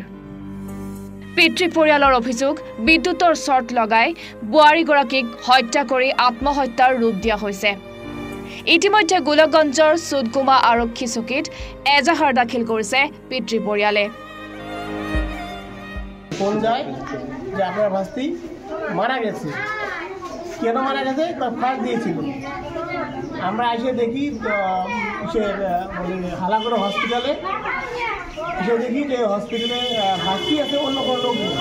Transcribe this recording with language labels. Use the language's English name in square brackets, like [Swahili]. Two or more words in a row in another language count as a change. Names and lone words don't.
[Assamese] পিতৃ পৰিয়ালৰ অভিযোগ বিদ্যুতৰ শ্বৰ্ট লগাই বোৱাৰীগৰাকীক হত্যা কৰি আত্মহত্যাৰ ৰূপ দিয়া হৈছে। ইতিমধ্যে গোলকগঞ্জৰ সুদগুমা আৰক্ষী চকীত এজাহাৰ দাখিল কৰিছে পিতৃ পৰিয়ালে। [Bangla] ফোন যায় যে আপনার ভাস্তি মারা গেছে। কেন মারা গেছে? ফাঁস দিয়েছিল। আমরা এসে দেখি হালাগড় হসপিটালে এসে দেখি যে হসপিটালে ভাস্তি আছে, অন্য কোনো লোক নেই।